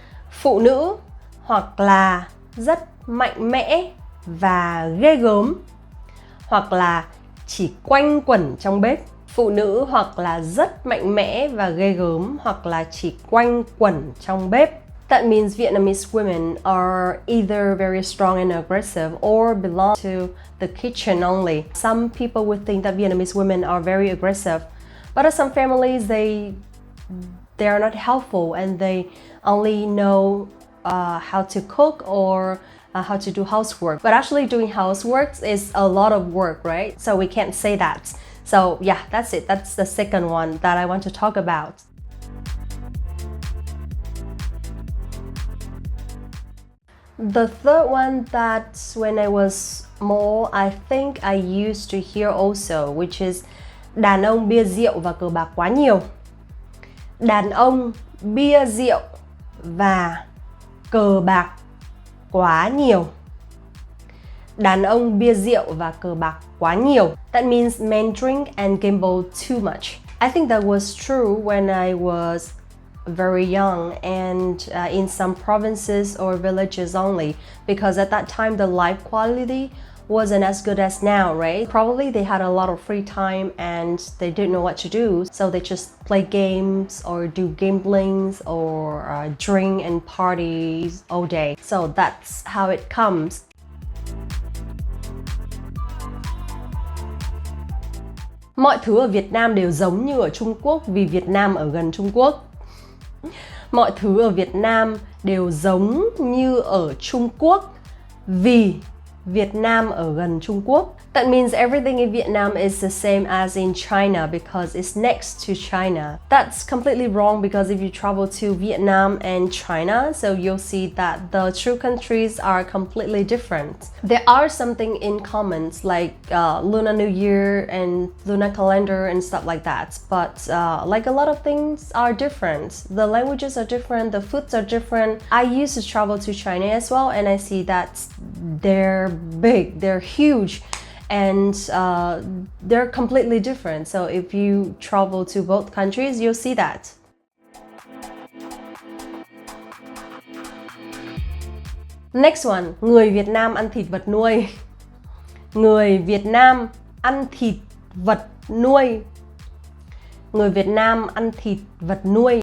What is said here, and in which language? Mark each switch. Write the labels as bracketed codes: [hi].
[vi] Phụ nữ hoặc là rất mạnh mẽ và ghê gớm, hoặc là chỉ quanh quẩn trong bếp. Phụ nữ hoặc là rất mạnh mẽ và ghê gớm, hoặc là chỉ quanh quẩn trong bếp. [en] That means Vietnamese women are either very strong and aggressive or belong to the kitchen only. Some people would think that Vietnamese women are very aggressive, but in some families they are not helpful and they only know how to cook or how to do housework. But actually doing housework is a lot of work, right? So we can't say that. So yeah, that's it. That's the second one that I want to talk about. The third one that when I was small, I think I used to hear also, which is [vi] đàn ông bia rượu và cờ bạc quá nhiều. Đàn ông bia rượu và cờ bạc quá nhiều. Đàn ông bia rượu và cờ bạc quá nhiều. [en] That means men drink and gamble too much. I think that was true when I was very young and in some provinces or villages only, because at that time the life quality wasn't as good as now, right? Probably they had a lot of free time and they didn't know what to do, so they just play games or do gamblings or drink and parties all day. So that's how it comes. [vi] Mọi thứ ở Việt Nam đều giống như ở Trung Quốc vì Việt Nam ở gần Trung Quốc. Mọi thứ ở Việt Nam đều giống như ở Trung Quốc vì Việt Nam ở gần Trung Quốc. [en] That means everything in Vietnam is the same as in China because it's next to China. That's completely wrong because if you travel to Vietnam and China, so you'll see that the two countries are completely different. There are something in common like Lunar New Year and Lunar calendar and stuff like that. But like a lot of things are different. The languages are different, the foods are different. I used to travel to China as well and I see that they're big, they're huge. And they're completely different. So if you travel to both countries, you'll see that. Next one, [vi] người Việt Nam ăn thịt vật nuôi. Người Việt Nam ăn thịt vật nuôi. Người Việt Nam ăn thịt vật nuôi.